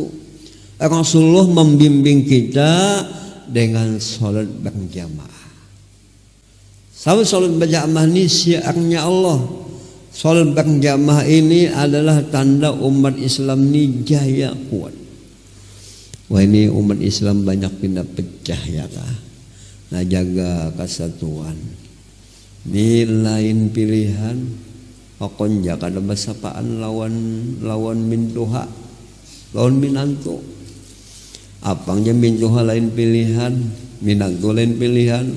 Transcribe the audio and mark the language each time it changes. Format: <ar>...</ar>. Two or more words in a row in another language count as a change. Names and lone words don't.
<bjn>Rasulullah membimbing kita dengan sholat berjamaah. Sholat berjamaah ini syiarnya Allah. Sholat berjamaah ini adalah tanda umat Islam ini jaya kuat. Wah ini umat Islam banyak pindah pecah ya kah. Nah jaga kesatuan. Ini lain pilihan. Okon jaka ada basapaan lawan mintuha, lawan minantu. Apangnya mintuha lain pilihan, minantu lain pilihan.</bjn>